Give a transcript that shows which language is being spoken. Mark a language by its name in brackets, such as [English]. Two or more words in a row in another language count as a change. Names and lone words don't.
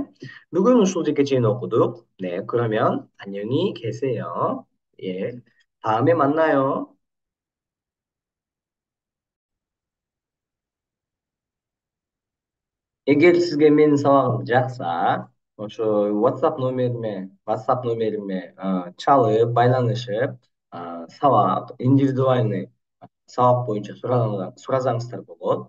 [Kyrgyz] бүгүн ушул жерге чейин окудук. [Korean] 네, 그러면 안녕히 계세요. 예. 다음에 만나요. [Kyrgyz] Эгер сизге менин сабагым жакса, ошо WhatsApp номериме чалып, байланышып, сабак, индивидуальный сабак боюнча суразаңыздар болот.